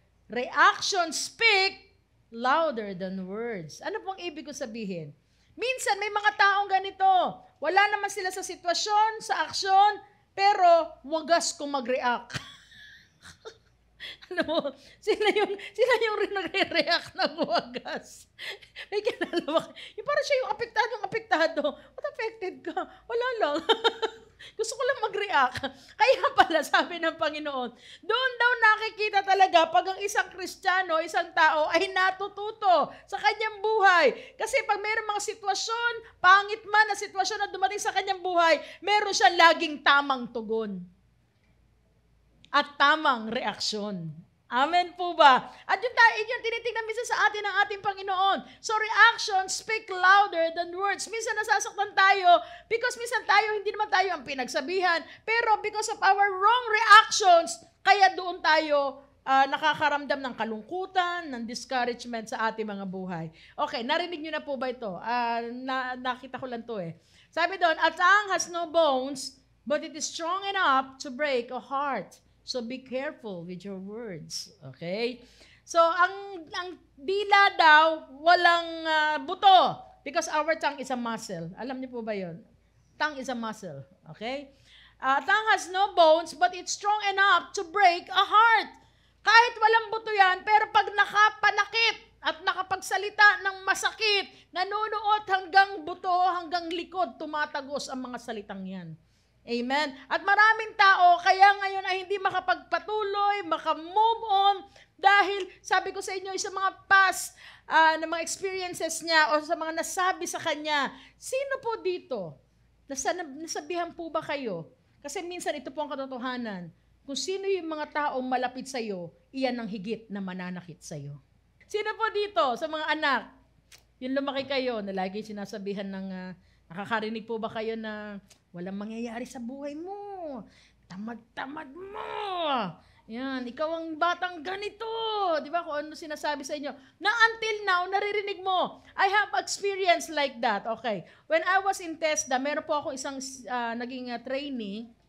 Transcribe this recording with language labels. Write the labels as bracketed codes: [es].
[en] Reactions speak louder than words. [tl] Ano pong ibig ko sabihin? Minsan may mga taong ganito. Wala naman sila sa sitwasyon, sa aksyon, pero wagas kung mag-react. Ano mo, sila yung nagre-react ng wagas. May kinalawa. Yung parang siya yung apektado. [en] What affected [tl] ka? Wala lang. Gusto ko lang mag-react. Kaya pala, sabi ng Panginoon, doon daw nakikita talaga pag ang isang Kristiyano, isang tao ay natututo sa kanyang buhay. Kasi pag mayroong mga sitwasyon, pangit man na sitwasyon na dumating sa kanyang buhay, meron siya laging tamang tugon at tamang reaksyon. Amen po ba? At yun tinitingnan minsan sa atin ng ating Panginoon. [en] So reactions speak louder than words. [tl] Minsan nasasaktan tayo because minsan tayo, hindi naman tayo ang pinagsabihan. Pero [en] because of our wrong reactions, [tl] kaya doon tayo nakakaramdam ng kalungkutan, ng discouragement sa ating mga buhay. Okay, narinig nyo na po ba ito? Nakita ko lang to eh. Sabi doon, [en] a tongue has no bones, but it is strong enough to break a heart. So be careful with your words. Okay? So [tl] ang dila daw walang buto [en] because our tongue is a muscle. [tl] Alam niyo po ba 'yon? [en] Tongue is a muscle. Okay? Tongue has no bones but it's strong enough to break a heart. [tl] Kahit walang buto yan, pero pag nakapanakit at nakapagsalita ng masakit, nanunuot hanggang buto, hanggang likod, tumatagos ang mga salitang yan. Amen? At maraming tao, kaya ngayon ay hindi makapagpatuloy, makamove on, dahil sabi ko sa inyo, sa mga past na mga experiences niya o sa mga nasabi sa kanya, sino po dito? Nasabihan po ba kayo? Kasi minsan ito po ang katotohanan. Kung sino yung mga taong malapit sa iyo, iyan ang higit na mananakit sa iyo. Sino po dito sa mga anak? Yung lumaki kayo na lagi sinasabihan ng, nakakarinig po ba kayo na walang mangyayari sa buhay mo? Tamad-tamad mo! Yan, ikaw ang batang ganito. Di ba kung ano sinasabi sa inyo? Na until now, naririnig mo. [en] I have experience like that. Okay. When I was in TESDA, [tl] meron po ako isang naging trainee.